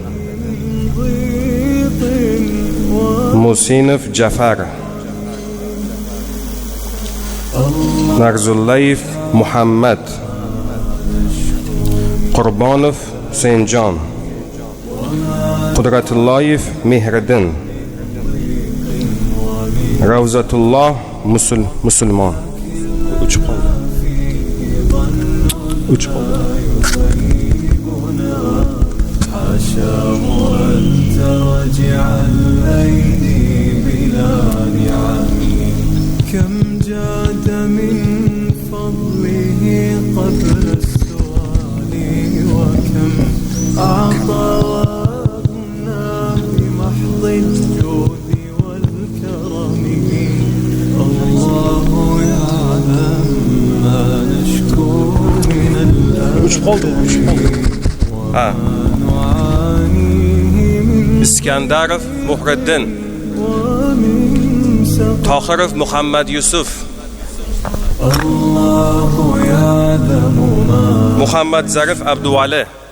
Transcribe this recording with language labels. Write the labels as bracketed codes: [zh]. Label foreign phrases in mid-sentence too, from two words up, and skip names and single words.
[uz] Musinov Jafar, Narzullayev Muhammad, Qurbonov Husaynjon, Qudratullayev Mehriddin, Ravzatulloh Musulmon. Uchib qoldi. [ar] كم جاد من فضله قبل السؤال وكم أعطى وأغنى بمحض الجود والكرم الله يعلم ما نشكو من [uz] Iskandarov Muhriddin, Tohirov Muhammad Yusuf, Muhammad Zarif Abduvali,